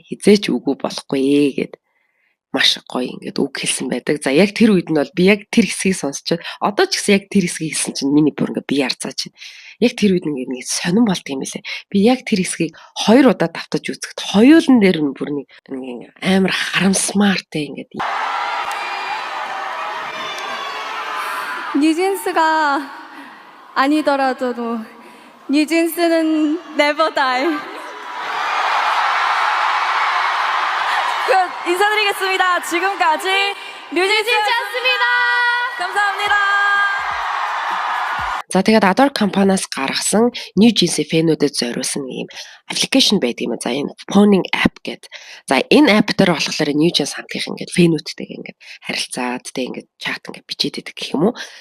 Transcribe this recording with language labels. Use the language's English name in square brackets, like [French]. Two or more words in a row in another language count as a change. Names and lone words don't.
[Mongolian] Хизээч үгүй болохгүй гэд маш гоё ингээд үг хэлсэн байдаг. За яг тэр үед нь бол би яг тэр хэсгийг сонсчод одоо ч гэсэн яг тэр хэсгийг хэлсэн чинь миний бүр ингээд би ярцаач. Яг тэр үед ингээд нэг сонирн болт юм лээ. Би яг тэр хэсгийг 2 удаа давтаж үзэхэд хоёулын дээр нь бүр нэг амар харамсмаар те ингээд [Korean] 뉴진스가 아니더라도 뉴진스는 [English] never die. [Korean] 인사드리겠습니다. 지금까지 뉴진스였습니다. 감사합니다. [Mongolian] За тэгээд Adore компаниас гаргасан New-Jeans фэнүүдэд зориулсан ийм аппликейшн байдаг юм. За энэ [English] phoning app [Mongolian] гэдэг. За энэ app дээр болохоор New-Jeans хамтлагийн ингээд фэнүүдтэйг ингээд харилцаад тэ ингээд чат ингээд бичээд идэг гэх юм уу.